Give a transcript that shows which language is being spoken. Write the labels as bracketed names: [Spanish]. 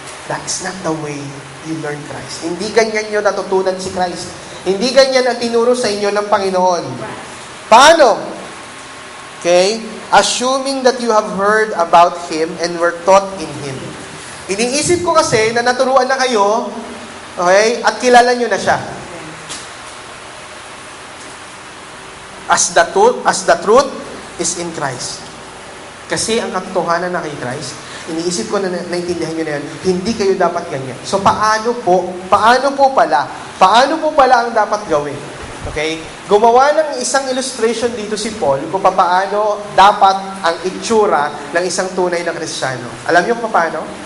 [English] That is not the way you learn Christ. [Filipino] Hindi ganyan nyo natutunan si Christ. Hindi ganyan ang tinuro sa inyo ng Panginoon. Paano? Okay? [English] Assuming that you have heard about Him and were taught in Him. [Filipino] Iniisip ko kasi na naturuan na kayo, okay, at kilala nyo na siya. [English] As the truth is in Christ. [Filipino] Kasi ang katotohanan na kay Christ, iniisip ko na naintindihan nyo na yan, hindi kayo dapat ganyan. So paano po pala ang dapat gawin? Okay? Gumawa ng isang illustration dito si Paul kung paano dapat ang itsura ng isang tunay na Kristiyano. Alam niyo kung paano?